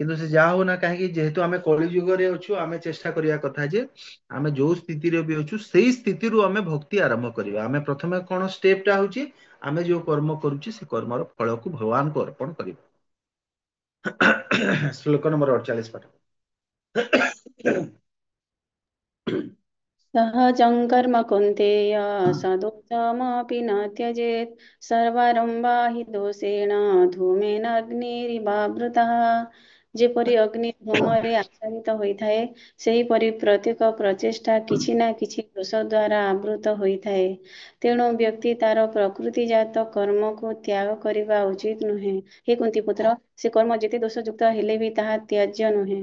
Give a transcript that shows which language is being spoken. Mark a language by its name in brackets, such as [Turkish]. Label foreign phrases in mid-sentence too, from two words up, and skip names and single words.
[Odia] କିନ୍ତୁ ସେ ଯାହା ହଉ ନା କାହିଁକି ଯେହେତୁ ଆମେ କଳି ଯୁଗରେ ଅଛୁ ଆମେ ଚେଷ୍ଟା କରିବା କଥା ଯେ ଆମେ ଯୋଉ ସ୍ଥିତିରେ ବି ଅଛୁ ସେଇ ସ୍ଥିତିରୁ ଆମେ ଭକ୍ତି ଆରମ୍ଭ କରିବା। ଆମେ ପ୍ରଥମେ କଣ ଷ୍ଟେପ ଟା ହଉଛି ଆମେ ଯୋଉ କର୍ମ କରୁଛେ ସେ କର୍ମର ଫଳକୁ ଭଗବାନଙ୍କୁ ଅର୍ପଣ କରିବା। ଶ୍ଲୋକ ନମ୍ବର 48 ପାଠ। [Sanskrit] सहजं कर्म कौन्तेय सदोषमपि न त्यजेत् सर्वारम्भा हि दोषेण धूमेन अग्निरिवावृतः। [Odia] ଯେପରି ଅଗ୍ନି ଧୂମରେ ଆଚ୍ଛାଦିତ ହୋଇଥାଏ, ସେହିପରି ପ୍ରତ୍ୟେକ ପ୍ରଚେଷ୍ଟା କିଛି ନା କିଛି ଦୋଷ ଦ୍ୱାରା ଆବୃତ ହୋଇଥାଏ। ତେଣୁ ବ୍ୟକ୍ତି ତାର ପ୍ରକୃତିଜାତ କର୍ମକୁ ତ୍ୟାଗ କରିବା ଉଚିତ ନୁହେଁ। ହେ କୁନ୍ତୀ ପୁତ୍ର, ସେ କର୍ମ ଯେତେ ଦୋଷଯୁକ୍ତ ହେଲେ ବି ତାହା ତ୍ୟାଯ୍ୟ ନୁହେଁ।